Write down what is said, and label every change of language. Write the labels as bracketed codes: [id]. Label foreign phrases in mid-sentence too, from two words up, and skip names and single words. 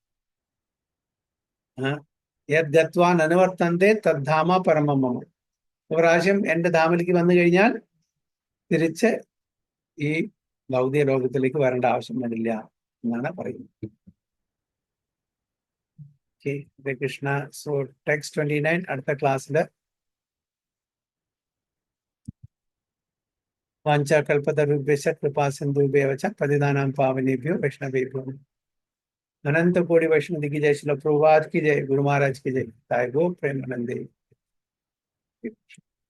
[sa] യദ്ഗത്വാൻ അനുവർത്തന്തേ തദ്ധാമ പരമമ. [ml] ഒരു പ്രാവശ്യം എന്റെ ധാമയിലേക്ക് വന്നു കഴിഞ്ഞാൽ തിരിച്ച് ഈ ഭൗതിക ലോകത്തിലേക്ക് വരേണ്ട ആവശ്യം വരില്ല എന്നാണ് പറയുന്നത്. ഹരേ കൃഷ്ണ. സോ ടെക്സ്റ്റ് 29 അടുത്ത ക്ലാസ്സില് [sa] വാഞ്ചാകൽപതരുഭ്യശ്ച കൃപാസിന്ധുഭ്യവ ച പതിതാനാം പാവനേഭ്യോ വൈഷ്ണവേഭ്യോ [hi] अनंत कोटि वैष्णव की जय, श्रील प्रभुपाद की जय, गुरु महाराज की जय, ताई गो प्रेमानंदे।